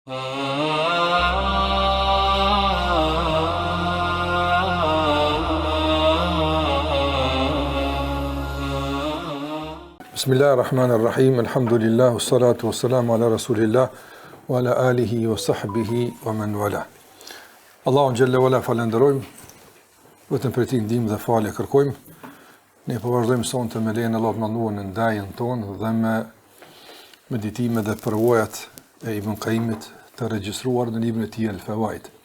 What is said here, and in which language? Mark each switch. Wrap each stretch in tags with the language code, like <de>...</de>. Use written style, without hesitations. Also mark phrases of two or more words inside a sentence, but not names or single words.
<ar>بسم الله الرحمن الرحيم، الحمد لله، الصلاة والسلام على رسول الله، وعلى آله وصحبه ومن والاه.</ar> <sq>Allahun</sq> <ar>جل وعلا</ar> <sq>falenderojmë, vetëm për ti ndihmë dhe falje kërkojmë. Ne po vazhdojmë sonte me lejen e Allahut mënduar në ndajën tonë dhe me meditime dhe përvojat e Ibn Qayyimit të regjistruar në librin e tij Al-Fawaid.</sq>